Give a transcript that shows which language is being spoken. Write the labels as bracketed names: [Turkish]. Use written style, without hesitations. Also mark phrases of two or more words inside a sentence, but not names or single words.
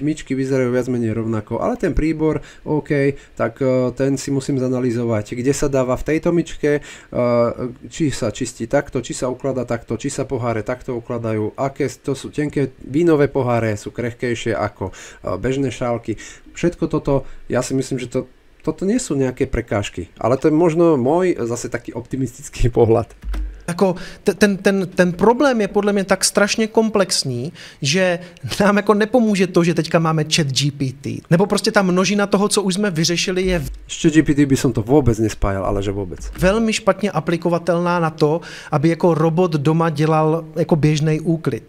[Slovak] Myčky vyzerajú viac menej rovnako, ale ten príbor, OK, tak ten si musím zanalizovať, kde sa dáva v tejto myčke, či sa čistí takto, či sa ukladá takto, či sa poháre takto ukladajú, aké to sú tenké vínové poháre, sú krehkejšie ako bežné šálky. Všetko toto, ja si myslím, že toto nie sú nejaké prekážky, ale to je možno môj zase taký optimistický pohľad. [Czech] Jako ten problém je podle mě tak strašně komplexní, že nám jako nepomůže to, že teďka máme ChatGPT. Nebo prostě ta množina toho, co už jsme vyřešili, je [Slovak] Ještě GPT by som to vůbec nespájal, ale že vůbec. [Czech] velmi špatně aplikovatelná na to, aby jako robot doma dělal jako běžný úklid.